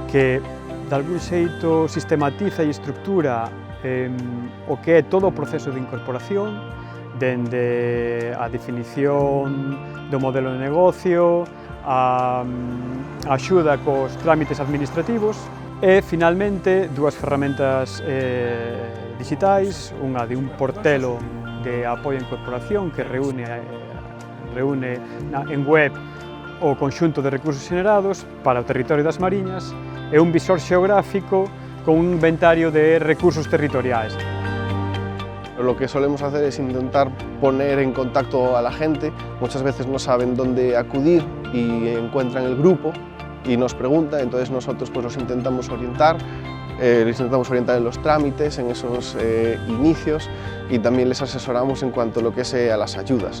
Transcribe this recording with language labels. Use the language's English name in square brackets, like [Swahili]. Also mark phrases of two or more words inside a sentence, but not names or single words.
[Galician] que de algún xeito sistematiza e estructura o que é todo o proceso de incorporación, dende a definición do modelo de negocio, a axuda cos trámites administrativos e, finalmente, 2 ferramentas digitais, unha de un portelo de apoio á incorporación que reúne en web o conxunto de recursos xenerados para o territorio das Mariñas e un visor xeográfico con un inventario de recursos territoriais. [Spanish] Lo que solemos hacer es intentar poner en contacto a la gente. Muchas veces no saben dónde acudir y encuentran el grupo y nos preguntan, entonces nosotros pues los intentamos orientar. Les intentamos orientar en los trámites, en esos inicios, y también les asesoramos en cuanto a lo que es a las ayudas.